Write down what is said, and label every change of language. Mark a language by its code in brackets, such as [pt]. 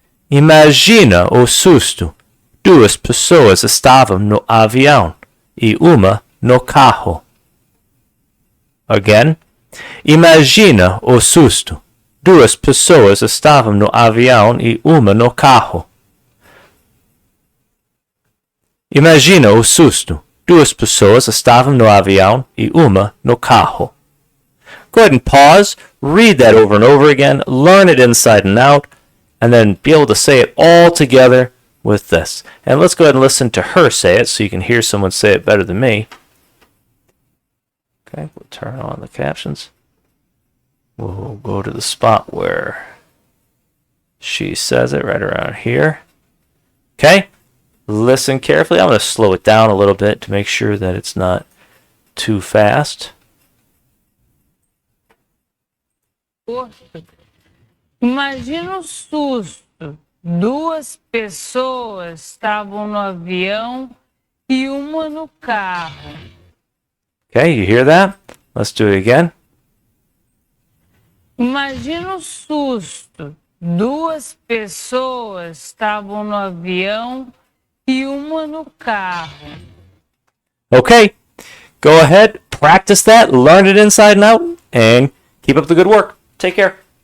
[pt] Imagina o susto. Duas pessoas estavam no avião e uma no carro. [en] Again. [pt] Imagina o susto. Duas pessoas estavam no avião e uma no carro. Imagina o susto. Duas pessoas estavam no avião e uma no carro. [en] Go ahead and pause, read that over and over again, learn it inside and out, and then be able to say it all together with this. And let's go ahead and listen to her say it so you can hear someone say it better than me. Okay, we'll turn on the captions. We'll go to the spot where she says it right around here. Okay, listen carefully. I'm going to slow it down a little bit to make sure that it's not too fast. [pt] Imagina o susto. Duas pessoas estavam no avião e uma no carro. [en] Okay, you hear that? Let's do it again. [pt] Imagina o susto. Duas pessoas estavam no avião e uma no carro. [en] Okay, go ahead, practice that, learn it inside and out, and keep up the good work. Take care.